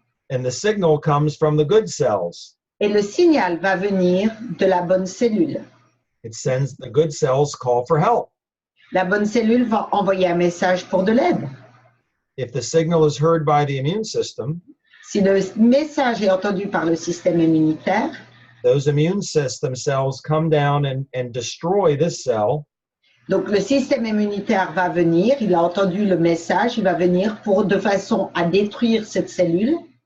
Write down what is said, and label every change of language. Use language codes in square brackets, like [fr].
[en] And the signal comes from the good cells. [fr] Et le signal va venir de la bonne cellule. [en] It sends the good cells call for help. [fr] La bonne cellule va envoyer un message pour de l'aide. [en] If the signal is heard by the immune system, [fr] si le message est entendu par le système immunitaire, [en] those immune system cells come down and destroy this cell. [fr] Donc le système immunitaire va venir, il a entendu le message, il va venir de façon à détruire cette cellule,